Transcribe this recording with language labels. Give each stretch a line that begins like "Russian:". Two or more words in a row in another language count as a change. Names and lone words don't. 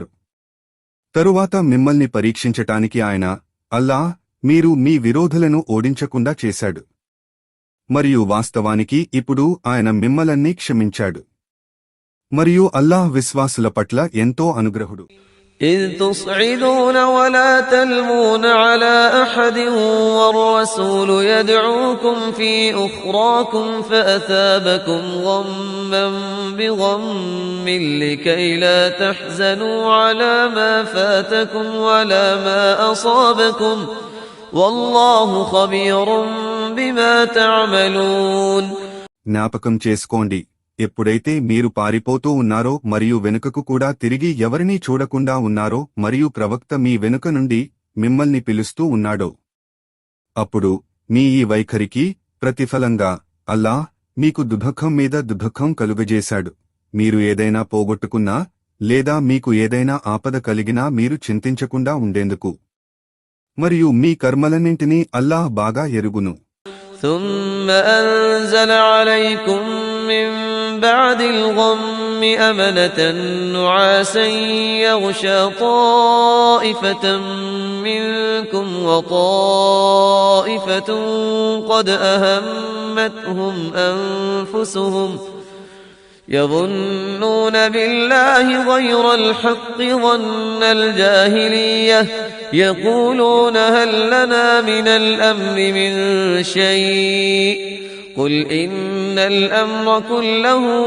Telugu: తరువాత మిమ్మల్ని పరీక్షించటానికి ఆయన అల్లాహ్ మీరు మీ విరోధులను ఓడించకుండా చేశాడు. మరియు వాస్తవానికి ఇప్పుడు ఆయన మిమ్మల్ని క్షమించాడు. మరియు అల్లాహ్ విశ్వాసుల పట్ల ఎంతో అనుగ్రహుడు.
Arabic: إذ تصعدون ولا تلمون على أحد والرسول يدعوكم في أخراكم فأثابكم غما بغم لكي لا تحزنوا على ما فاتكم ولا ما أصابكم والله خبير بما تعملون.
Telugu: జ్ఞాపకం చేసుకోండి, ఎప్పుడైతే మీరు పారిపోతూ ఉన్నారో మరియు వెనుకకు కూడా తిరిగి ఎవరినీ చూడకుండా ఉన్నారో మరియు ప్రవక్త మీ వెనుక నుండి మిమ్మల్ని పిలుస్తూ ఉన్నాడో, అప్పుడు మీ ఈ వైఖరికి ప్రతిఫలంగా అల్లాహ్ మీకు దుఃఖం మీద దుఃఖం కలుగజేశాడు. మీరు ఏదైనా పోగొట్టుకున్నా లేదా మీకు ఏదైనా ఆపద కలిగినా మీరు చింతించకుండా ఉండేందుకు. మరియు మీ కర్మలన్నింటినీ అల్లాహ్ బాగా ఎరుగును.
Arabic: ثم أنزل عليكم من بعد الغم أمنة نعاسا يغشى طائفة منكم وطائفة قد أهمتهم أنفسهم يظنون بالله غير الحق ظن الجاهلية يقولون هل لنا من الأمر من شيء قل إن الأمر كله